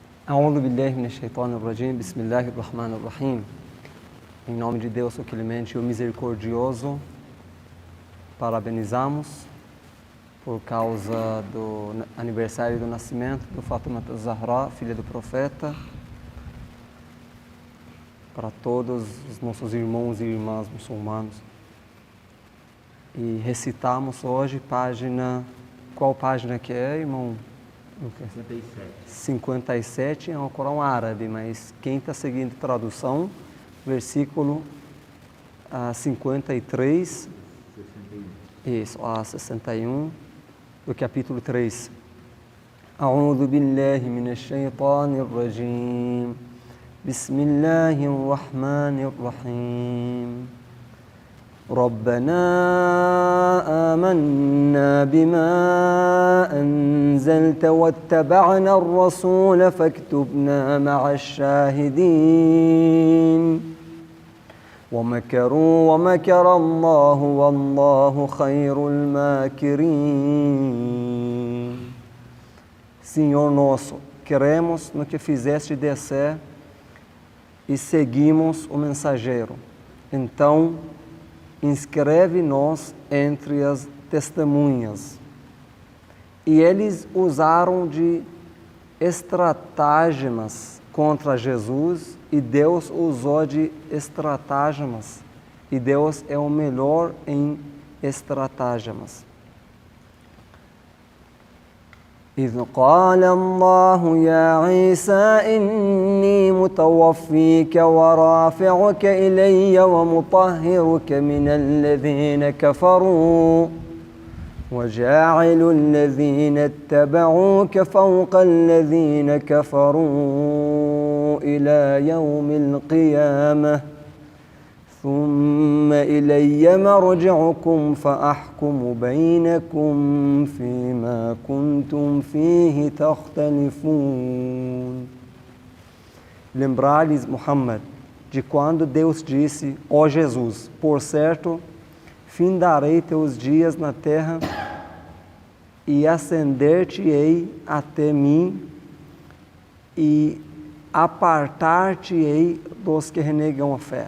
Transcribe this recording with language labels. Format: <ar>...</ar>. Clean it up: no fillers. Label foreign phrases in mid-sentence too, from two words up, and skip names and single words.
<ar>أعوذ بالله من الشيطان الرجيم، بسم الله الرحمن الرحيم.</ar> <pt>Em nome de Deus, o clemente e o misericordioso, parabenizamos por causa do aniversário do nascimento do Fátima Zahra, filha do profeta, para todos os nossos irmãos e irmãs muçulmanos. E recitamos hoje qual página que é, irmão? 57 é o Corão árabe, mas quem está seguindo a tradução, versículo 53, 61. Isso, a 61 do capítulo 3.</pt> <ar>أعوذ بالله من الشيطان الرجيم. بسم الله الرحمن الرحيم. ربنا آمنا بما أنزلت واتبعنا الرسول فاكتبنا مع الشاهدين ومكروا ومكر الله والله خير الماكرين.</ar> <pt>Senhor nosso, queremos no que fizeste descer e seguimos o mensageiro. Então, inscreve-nos entre as testemunhas. E eles usaram de estratagemas contra Jesus, e Deus usou de estratagemas. E Deus é o melhor em estratagemas.</pt> <ar>إذ قال الله يا عيسى إني متوفيك ورافعك إلي ومطهرك من الذين كفروا وجاعل الذين اتبعوك فوق الذين كفروا إلى يوم القيامة ثم إلي مرجعكم فأحكم بينكم فيما كنتم فيه تختلفون.</ar> <pt>Lembrar-lhes, Muhammad, de quando Deus disse: ó Jesus, por certo, findarei teus dias na terra e ascender-te-ei até mim e apartar-te-ei dos que renegam a fé.</pt>